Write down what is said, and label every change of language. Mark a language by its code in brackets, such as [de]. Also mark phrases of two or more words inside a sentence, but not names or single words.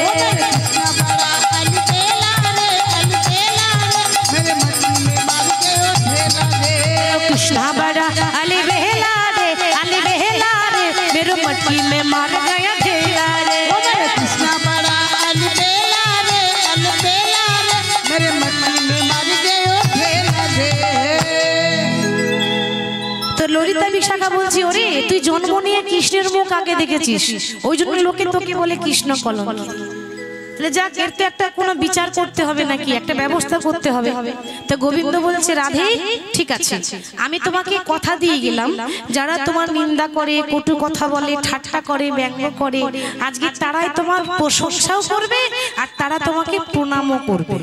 [hi] ओ मेरे कृष्णा बड़ा अलबेला रे अलबेला रे मेरे मटकी में मार गयो ढेला रे। ओ मेरे कृष्णा बड़ा अलबेला रे मेरे मटकी में मार गयो ढेला रे। [bn] তো ললিতা বিশাখা বলছি ওরে তুই জন্ম নিয়ে কৃষ্ণের মুখ আগে দেখেছিস ওই জন্য লোকে তোকে বলে কৃষ্ণ কলঙ্কি। তাহলে যাক এর তো একটা কোনো বিচার করতে হবে নাকি একটা ব্যবস্থা করতে হবে। তো গোবিন্দ বলছে রাধে ঠিক আছে আমি তোমাকে কথা দিয়ে গেলাম যারা তোমার নিন্দা করে কটু কথা বলে ঠাট্টা করে ব্যঙ্গ করে আজকে তারাই তোমার প্রশংসাও করবে আর তারা তোমাকে প্রণামও করবে।